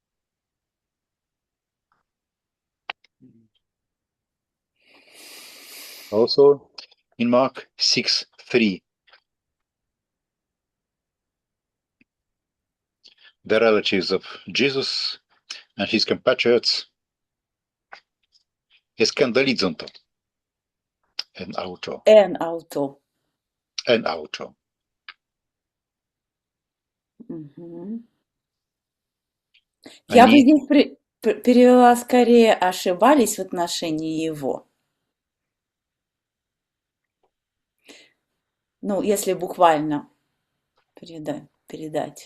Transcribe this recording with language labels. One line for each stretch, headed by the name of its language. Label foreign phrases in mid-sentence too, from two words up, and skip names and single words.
English: Also in Mark 6:3, the relatives of Jesus and his compatriots
Greek: σκανδαλίζοντο ἐν αὐτῷ. ἐν αὐτῷ. ἐν αὐτῷ.
Russian: Мгм. Я бы Они, здесь перевела скорее ошибались в отношении его. Ну, если буквально передать.